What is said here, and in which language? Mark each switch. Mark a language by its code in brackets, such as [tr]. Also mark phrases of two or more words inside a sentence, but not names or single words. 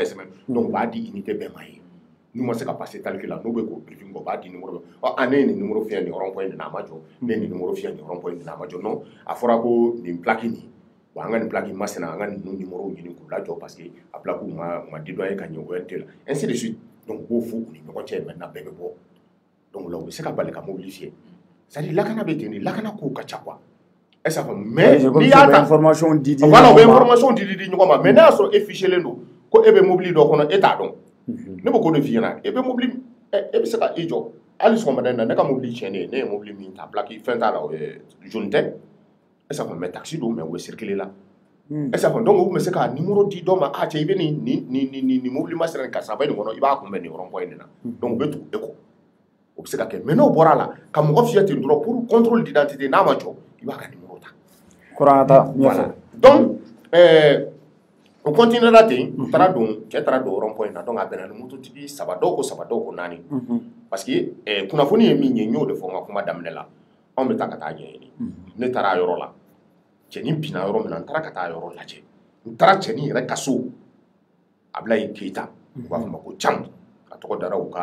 [bm] sɛbɛn donc u b'a di unité bɛɛ ma ye n'u ma se ka [fr] passer calcul [bm] la n'u bɛ k'o briefing kɔ u b'a di numéro bɛɛ ne ye nin numéro fiyɛ nin [fr] rond point [bm] nin na a ma jɔ ne ye nin numéro fiyɛ nin [fr] rond point [bm] nin na a ma jɔ non a fɔra ko nin plaque nin wa an ka nin plaque masina an ka nin numéro ɲini k'u lajɔ [fr] parce que [bm] a plaque ma dédoyer ka ɲɛ ORT la [fr] ainsi de suite [bm] donc u b'o fɔ u ni ɲɔgɔn cɛ maintenant bɛɛ bɛ bɔ donc o la u bɛ se ka bali ka mobili fiyɛ [fr] c'est à dire [bm] lakana bɛ ten de lakana kow ka ca [fr] quoi est-ce que mais [bm] n'i y'a ta information di voilà u bɛ information di ɲɔgɔn ma mais n'a y'a sɔrɔ e fichelen don ko e bɛ mobili dɔ kɔnɔ e t'a dɔn ne bɛ k'o de f'i ɲɛna e bɛ mobili e bɛ se ka i jɔ hali sɔgɔmada in na ne ka mobili tiɲɛnen ne ye mobili min ta plaque fɛn t'a la jaune tɛ [fr] est-ce que mais taxi [bm] don mais u bɛ circuler la [fr] est-ce que donc [bm] u bɛ se ka numéro di dɔ ma a cɛ i bɛ nin mobili masina nin karisa bɛ nin kɔnɔ i b'a kunbɛn nin [fr] rond point [bm] nin na donc u bɛ tugu e kɔ o bɛ se ka kɛ mais n'o bɔra a la ka mɔgɔ fiyɛ ten dɔrɔn [fr] pour contrôle d'identité [bm] n'a ma jɔ i b'a ka numéro ta kurangata voilà donc o continuera ten u taara don cɛ taara don [fr] rond point [bm] na donc a bɛnna ni mototigi saba dɔw ko naani [fr] parce que [bm] kunnafoni ye min ye n y'o de fɔ n ka kuma daminɛ la anw bɛ taa ka taa ɲɛɲini ne taara a yɔrɔ la cɛnin binna yɔrɔ min na n taara ka taa yɔrɔ lajɛ n taara cɛnin yɛrɛ ka so Abilaye Keyita u b'a fɔ ma ko Cam a tɔgɔ dara u